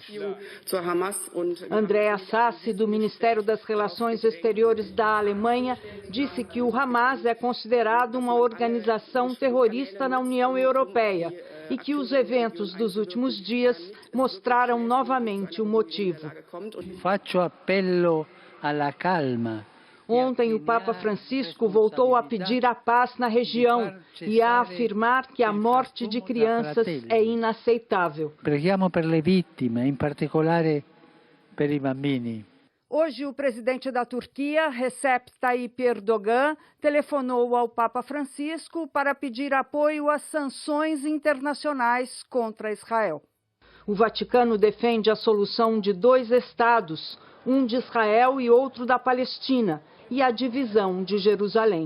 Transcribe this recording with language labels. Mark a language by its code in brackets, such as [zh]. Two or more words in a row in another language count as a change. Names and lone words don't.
[pt] Andrea Sassi, do Ministério das Relações Exteriores da Alemanha, disse que o Hamas é considerado uma organização terrorista na União Europeia e que os eventos dos últimos dias mostraram novamente o motivo. [it] Faccio appello alla calma. [pt] Ontem, o Papa Francisco voltou a pedir a paz na região e a afirmar que a morte de crianças é inaceitável. [it] Preghiamo per le vittime, in particolare per i bambini. [pt] Hoje, o presidente da Turquia, Recep Tayyip Erdogan, telefonou ao Papa Francisco para pedir apoio às sanções internacionais contra Israel. O Vaticano defende a solução de 2 estados, um de Israel e outro da Palestina, e a divisão de Jerusalém.